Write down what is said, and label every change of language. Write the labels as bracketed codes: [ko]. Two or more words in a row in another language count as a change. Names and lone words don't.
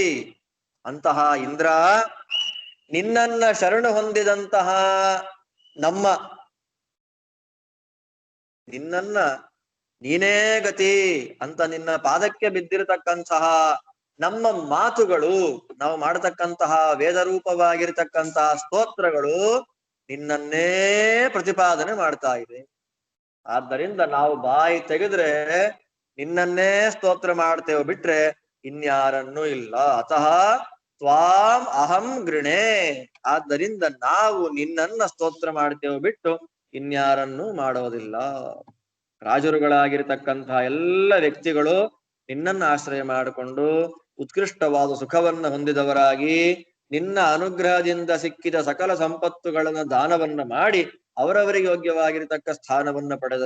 [kn] ಅಂತಹ ಇಂದ್ರ, ನಿನ್ನನ್ನ ಶರಣು ಹೊಂದಿದಂತಹ ನಿನ್ನನ್ನ ನೀನೇ ಗತಿ ಅಂತ ನಿನ್ನ ಪಾದಕ್ಕೆ ಬಿದ್ದಿರತಕ್ಕಂತಹ ನಮ್ಮ ಮಾತುಗಳು, ನಾವು ಮಾಡತಕ್ಕಂತಹ ವೇದರೂಪವಾಗಿರ್ತಕ್ಕಂತಹ ಸ್ತೋತ್ರಗಳು ನಿನ್ನನ್ನೇ ಪ್ರತಿಪಾದನೆ ಮಾಡ್ತಾ ಇದೆ. ಆದ್ದರಿಂದ ನಾವು ಬಾಯಿ ತೆಗೆದ್ರೆ ನಿನ್ನನ್ನೇ ಸ್ತೋತ್ರ ಮಾಡ್ತೇವೆ, ಬಿಟ್ರೆ ಇನ್ಯಾರನ್ನೂ ಇಲ್ಲ. [sa] ಅತಃ ತ್ವಾಂ ಅಹಂ ಗೃಣೆ. [kn] ಆದ್ದರಿಂದ ನಾವು ನಿನ್ನನ್ನ ಸ್ತೋತ್ರ ಮಾಡ್ತೇವೆ, ಬಿಟ್ಟು ಇನ್ಯಾರನ್ನೂ ಮಾಡೋದಿಲ್ಲ. ರಾಜರುಗಳಾಗಿರ್ತಕ್ಕಂತಹ ಎಲ್ಲ ವ್ಯಕ್ತಿಗಳು ನಿನ್ನನ್ನ ಆಶ್ರಯ ಮಾಡಿಕೊಂಡು ಉತ್ಕೃಷ್ಟವಾದ ಸುಖವನ್ನ ಹೊಂದಿದವರಾಗಿ ನಿನ್ನ ಅನುಗ್ರಹದಿಂದ ಸಿಕ್ಕಿದ ಸಕಲ ಸಂಪತ್ತುಗಳನ್ನ ದಾನವನ್ನ ಮಾಡಿ ಅವರವರಿಗೆ ಯೋಗ್ಯವಾಗಿರತಕ್ಕ ಸ್ಥಾನವನ್ನ ಪಡೆದರು.